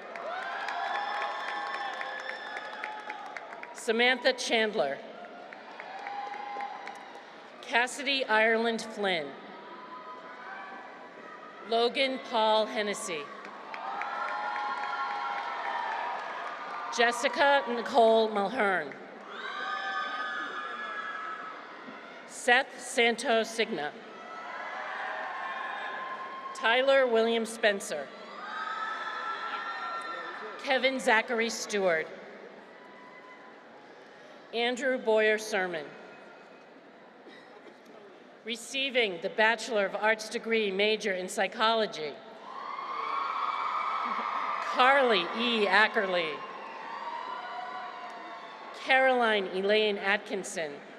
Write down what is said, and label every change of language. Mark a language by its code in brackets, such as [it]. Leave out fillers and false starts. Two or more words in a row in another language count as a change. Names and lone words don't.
[en] Samantha Chandler. Cassidy Ireland Flynn. Logan Paul Hennessy. Jessica Nicole Mulhern. Seth Santos Signa. Tyler William Spencer. Kevin Zachary Stewart. Andrew Boyer Sermon. Receiving the Bachelor of Arts degree, major in Psychology, Carly E. Ackerley. Caroline Elaine Atkinson.